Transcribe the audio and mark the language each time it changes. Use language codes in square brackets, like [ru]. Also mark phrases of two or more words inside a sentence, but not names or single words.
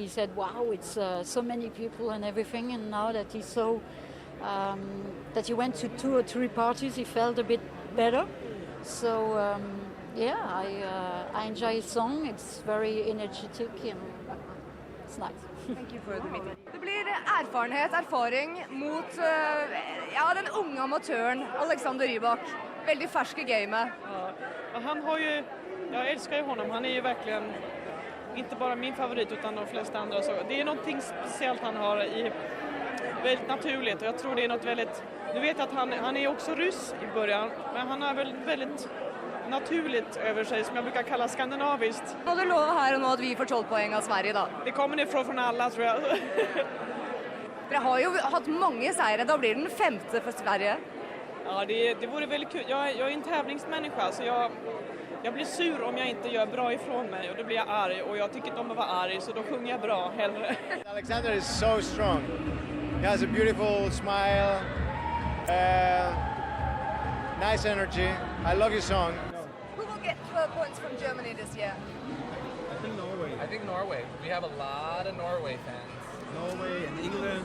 [en] He said, wow, it's so many people and everything, and now that he's so... that he went to 2 or 3 parties, he felt a bit better. So, I enjoy his song. It's very energetic and it's nice. Thank you for the meeting. [no] Det blir erfaring mot den unge amatøren Alexander Rybak. Veldig fersk i gamet. [sv] Ja, han har ju, jag älskar ju honom. Han är ju verkligen inte bara min favorit utan de flesta andra. Så det är någonting speciellt han har i väldigt naturligt, och jag tror det är något väldigt... Du vet att han är också ryss i början, men han har väl väldigt naturligt över sig, som jag brukar kalla skandinaviskt. Må du lova här och nu att vi får 12 poäng av Sverige då? Det kommer från alla, tror jag. [no] Dere har ju haft många seirer, då blir det den 5:e för Sverige. [sv] Ja, det vore väldigt kul. Jag är en tävlingsmänniska så jag blir sur om jag inte gör bra ifrån mig och då blir jag arg och jag tycker inte om att vara arg så då sjunger jag bra hellre. [en] Alexander is so strong. He has a beautiful smile, nice energy. I love your song. Who will get 12 points from Germany this year? I think Norway. We have a lot of Norway fans. Norway and England.